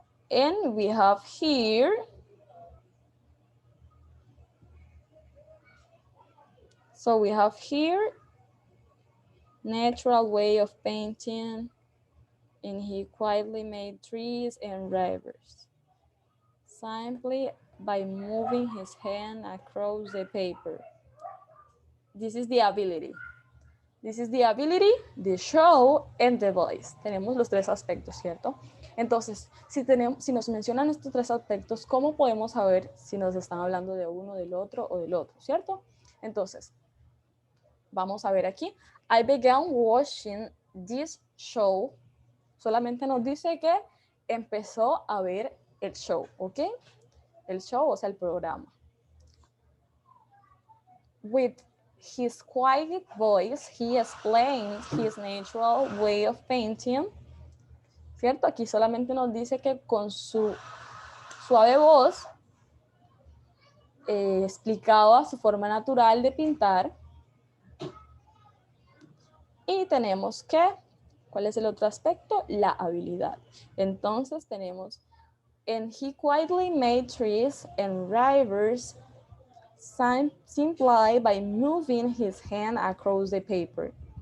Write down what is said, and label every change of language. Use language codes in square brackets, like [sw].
[en] and we have here natural way of painting, and he quietly made trees and rivers simply by moving his hand across the paper. This is the ability. This is the ability, the show, and the voice. [es] Tenemos los tres aspectos, ¿cierto? Entonces, si nos mencionan estos tres aspectos, ¿cómo podemos saber si nos están hablando de uno, del otro o del otro, ¿cierto? Entonces, vamos a ver aquí. [en] I began watching this show. [es] Solamente nos dice que empezó a ver el show, ¿ok? El show, o sea, el programa. [en] With his quiet voice, he explained his natural way of painting. [es] ¿Cierto? Aquí solamente nos dice que con su suave voz explicaba su forma natural de pintar. Y tenemos que, ¿cuál es el otro aspecto? La habilidad. Entonces tenemos, [en] and he quietly made trees and rivers simply by moving his hand across the paper.